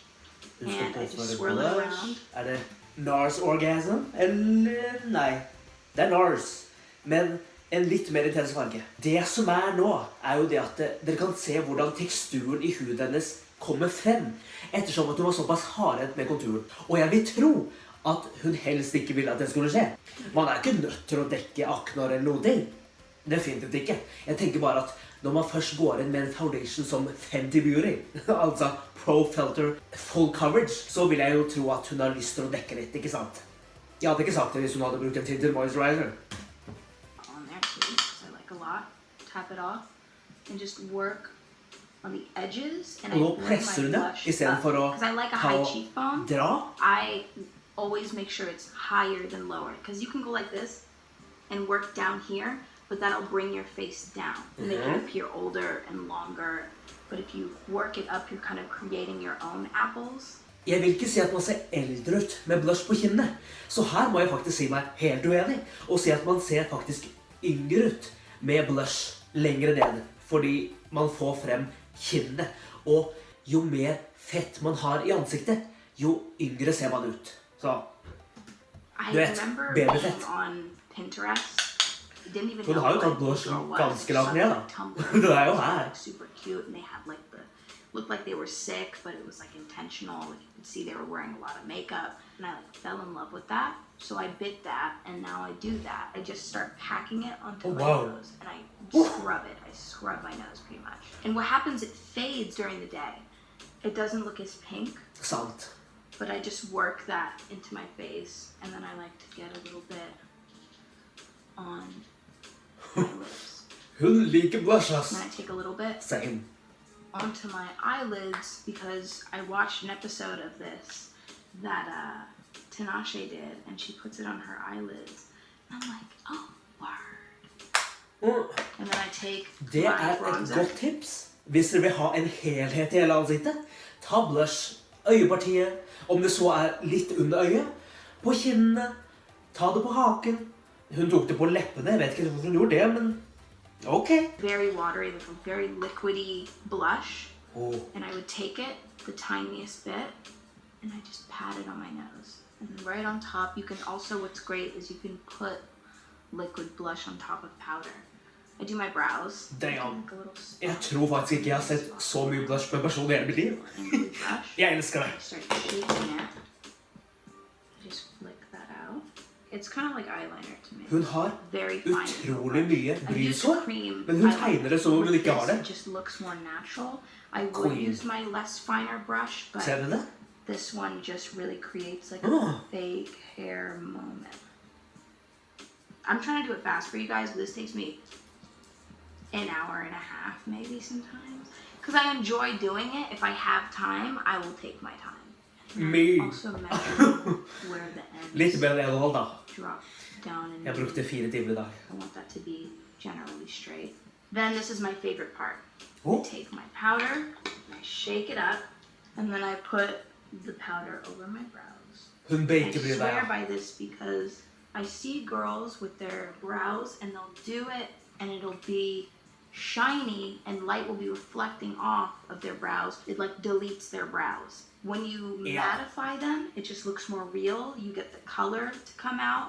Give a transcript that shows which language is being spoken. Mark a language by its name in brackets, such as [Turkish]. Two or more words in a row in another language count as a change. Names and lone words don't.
[Norwegian] Hun skal [English] and I just [Norwegian] påføre [English] swirl it [Norwegian] blush. [English] around. [Norwegian] Er det NARS Orgasm? Eller nei, det er NARS, men en litt mer intens farge. Det som er nå, er jo det at dere kan se hvordan teksturen i huden hennes kommer frem, ettersom at hun var såpass hardhendt med konturen. Og jeg vil tro at hun helst ikke ville at det skulle skje. Man er ikke nødt til å dekke akner eller noe ting. Definitivt ikke. Jeg tenker bare at når man først går inn med en foundation som Fenty Beauty, altså Pro Filter Full Coverage, så vil jeg jo tro at hun har lyst til å dekke litt, ikke sant? Jeg hadde ikke sagt det hvis hun hadde brukt en [English] Tinted Moisturizer. On there too, because I like a lot. Tap it off, and just work on the edges. And I [Norwegian] Og nå [English] bring [Norwegian] presser [English] my [Norwegian] hun det, [English] blush [Norwegian] i stedet for å [English] because I like a [Norwegian] ta [English] high [Norwegian] og [English] cheekbone. [Norwegian] dra. [English] I always make sure it's higher than lower, because you can go like this and work down here, but that'll bring your face down and make it appear older and longer. But if you work it up, you're kind of creating your own apples. [Norwegian] Jeg vil ikke si at man ser eldre ut med blush på kinnene, så her må jeg faktisk si meg helt uenig, og si at man ser faktisk yngre ut med blush lengre ned, fordi man får frem kinnene. Og jo mer fett man har i ansiktet, jo yngre ser man ut. Så, [English] I [Norwegian] du vet, [English] remember [Norwegian] babyfett. [English] being on Pinterest. I didn't even [Norwegian] Hun [English] know [Norwegian] har jo [English] what [Norwegian] tatt [English] this [Norwegian] blush [English] girl was. [Norwegian] ganske langt ned, da. [English] Tumblr. [Norwegian] Det er jo her. [English] Like, super cute, and they had like looked like they were sick, but it was like intentional. Like you could see they were wearing a lot of makeup, and I like fell in love with that. So I bit that, and now I do that. I just start packing it onto my nose, and I scrub it. I scrub my nose pretty much. And what happens? It fades during the day. It doesn't look as pink. [Norwegian] Sant. [English] But I just work that into my face, and then I like to get a little bit on my lips. [Norwegian] Hun liker blush, ass. [English] And then I take a little bit Same. onto my eyelids because I watched an episode of this that Tinashe did, and she puts it on her eyelids. And I'm like, oh, word. And then I take [Norwegian] Det [English] my [Norwegian] er et [English] bronzer. [Norwegian] godt tips. Hvis dere vil ha en helhet i hele ansiktet, ta blush, øyepartiet, om det så er litt under øyet, på kinnene, ta det på haken. Hun tok det på leppene, jeg vet ikke hvorfor hun gjorde det, men ok. [English] Very watery, like a very liquidy blush. Oh. And I would take it, the tiniest bit, and I just pat it on my nose. And then right on top, you can also, what's great is you can put liquid blush on top of powder. I do my brows. Damn. Like a little spot. [Norwegian] Jeg tror faktisk ikke jeg har sett så mye blush på en person i hele mitt liv. [English] And glue brush. [Norwegian] Jeg elsker det. [English] I start shaking it. I just flick that out. It's kind of like eyeliner to me. [Norwegian] Hun har [English] Very fine. [Norwegian] utrolig mye [English] I use [Norwegian] brysår, [English] cream [Norwegian] men hun tegner det som om hun [English] with [Norwegian] ikke har [English] this, [Norwegian] det. [English] it just looks more natural. I would Queen. use my less finer brush, but [Norwegian] Ser du det? [English] this one just really creates like Oh. a fake hair moment. I'm trying to do it fast for you guys, but this takes me an hour and a half maybe sometimes. Because I enjoy doing it. If I have time, I will take my time. And Me. I'm also measuring where the [Norwegian] Litt [English] ends [Norwegian] bedre enn å holde da. [English] drop down and [Norwegian] Jeg brukte 4 timer i dag. [English] I want that to be generally straight. Then this is my favorite part. Oh. I take my powder, and I shake it up, and then I put the powder over my brows. [Norwegian] Hun [English] I [Norwegian] baker bryr [English] swear [Norwegian] deg. [English] by this because I see girls with their brows and they'll do it and it'll be shiny and light will be reflecting off of their brows. It like deletes their brows. When you Yeah. mattify them, it just looks more real. You get the color to come out.